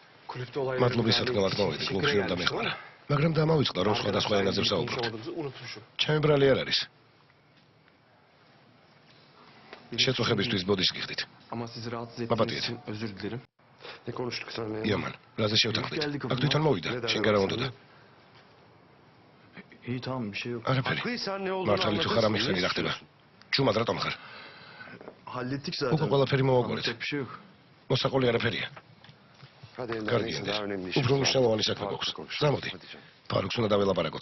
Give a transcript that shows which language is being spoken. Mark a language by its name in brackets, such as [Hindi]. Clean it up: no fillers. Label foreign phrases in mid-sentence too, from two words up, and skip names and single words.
[Georgian] მადლობის სათქმელად მოვედი, კლუბში რომ დამეხმარა. მაგრამ დამავიწყდა, რომ სხვადასხვა ენაზე ვსაუბრობთ. ჩემი ბრალი არ არის. შეწუხებისთვის ბოდიშს გიხდით. [Turkish] Ama sizi rahatsız Papatya. ettiğiniz için özür dilerim. Ne konuştuk seninle? [Georgian] იამან, რაზე შევთანხმდით? აქ თვითონ მოვიდა, შენ გარა უნდა. [Turkish] İyi tamam bir şey yok. [Georgian] არაფერი. [Turkish] Haklıysan ne olduğunu [Georgian] მართალი თუ ხარ ამის ხედი რა ხდება? ჩუმად რატომ ხარ? [Turkish] Hallettik [Georgian] უკვე [Turkish] zaten. [Georgian] ყველაფერი მოვაგვარეთ. [Turkish] Anlatacak bir şey yok. [Georgian] მოსაყოლი არაფერია. [Turkish] Hadi Ender, [Georgian] კარგი [Turkish] neyse, [Georgian] ენდერ. [Turkish] daha önemli [Georgian] უფრო [Turkish] işimiz var. [Georgian] მნიშვნელოვანი საქმე [Turkish] Farklı [Georgian] გვაქვს. [Turkish] konuşalım. [Georgian] წამოდი. [Turkish] Hadi canım. [Georgian] ფარუქს უნდა დაველაპარაკოთ.